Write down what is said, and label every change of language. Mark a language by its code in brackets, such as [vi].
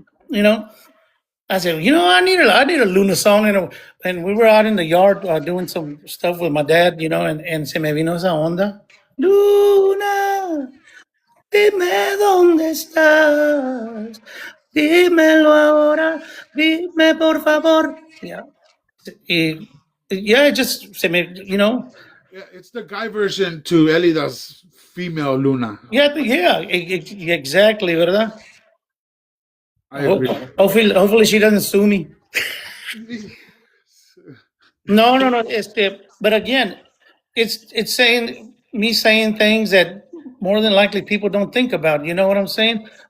[en] You know, I said, I need a Luna song, and we were out in the yard doing some stuff with my dad, and [es] se me vino esa onda. Luna, dime dónde estás, dímelo ahora, dime por favor. [en] Yeah, yeah, just [es] se me, [en] Yeah, it's the guy version to Elida's female Luna. yeah, exactly, [es] ¿verdad? [en] I agree. Hopefully she doesn't sue me. No. But again, it's saying things that more than likely people don't think about. You know what I'm saying?